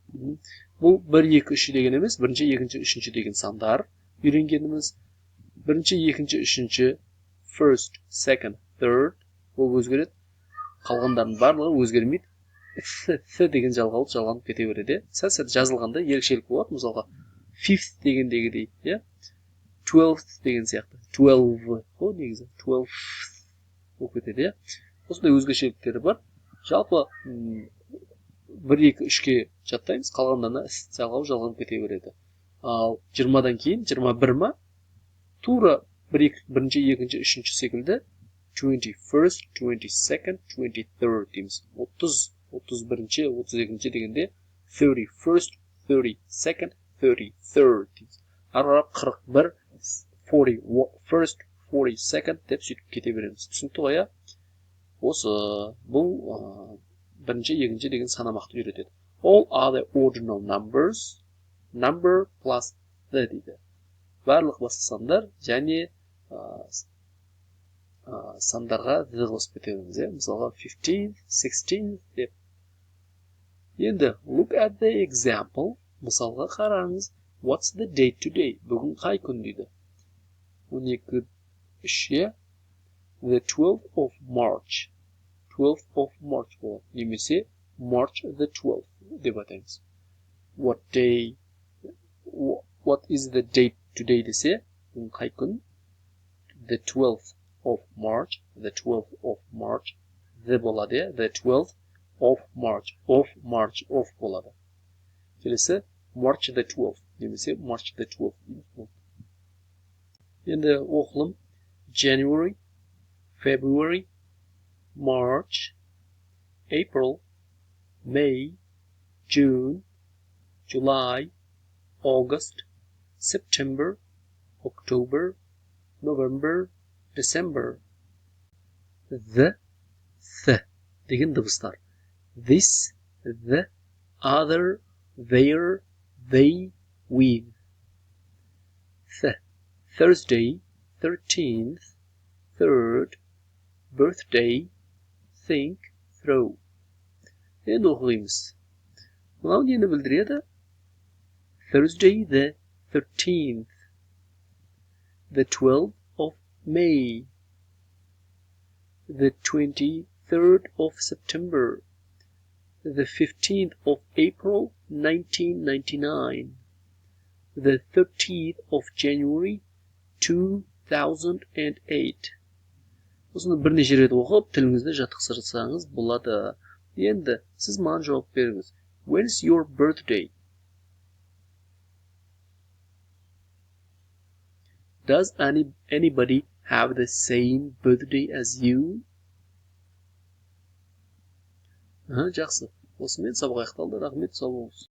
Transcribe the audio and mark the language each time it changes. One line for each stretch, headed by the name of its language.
Kazakh: Бұл 1, 2, 3 деген емес, 1, 2, 3 деген сандар. Үйренгеніміз 1, 2, 3,
English: first, second, third.
Kazakh: Ол өзгереді. Қалғандардың барлығы өзгермейді. Th деген жалғанып кете береді. Сәл жазылғанда ерекшелік болады. Мысалға, fifth дегендегідей, 12th деген сияқты. 12, негізі 12th болып кетеді. Осындай өзгешеліктері бар. Жалпы 1, 2, 3-ке жаттаймыз, қалғандарына жалғанып кете береді. Ал 20-дан кейін 21 ма? Тура 1, 2, 3 секілді 21st, 22nd, 23rd дейміз. 30, 31, 32 дегенде 31st, 32nd, 33rd дейміз. Ары қарап 41, 41st, 42nd деп сөйтіп кете береміз. Түсінікті ғой, иә? Осы бұл бірінші, екінші деген санамақты үйретеді.
English: All other ordinal numbers, number plus the
Kazakh: дейді. Барлық басқа сандар және сандарға the қосып кетеміз, иә? Мысалға 15, 16 деп. Енді
English: look at the example.
Kazakh: Мысалға қараңыз.
English: What's the date today?
Kazakh: Бүгін қай күн дейді.
English: 12-3, the 12th of March. 12th of March болады.
Kazakh: Немесе
English: March the 12th
Kazakh: деп атаймыз.
English: What is the date today
Kazakh: десе, бүгін қай күн?
English: The 12th of March. The 12th of March. The
Kazakh: болады,
English: the 12th of March. Of March, of болады.
Kazakh: Келесі
English: March the 12th.
Kazakh: Немесе
English: March the 12th.
Kazakh: Енді оқылым
English: January, February, March, April, May, June, July, August, September, October, November, December.
Kazakh: The деген дыбыстар.
English: This, the, other, their, they, with. Thursday, 13th, 3rd, birthday, think, throw.
Kazakh: Енді оқимыз. Мынау нені білдіреді?
English: Thursday the 13th, the 12th of May, the 23rd of September, the 15th of April 1999, the 30th of January 2008.
Kazakh: Осыны бірнеше рет оқып, тіліңізді жаттықтырсаңыз болады. Енді сіз маған жауап беріңіз.
English: When's your birthday? Does anybody have the same birthday as you?
Kazakh: Жақсы. Осымен сабақ аяқталды. Рахмет, сау болыңыз.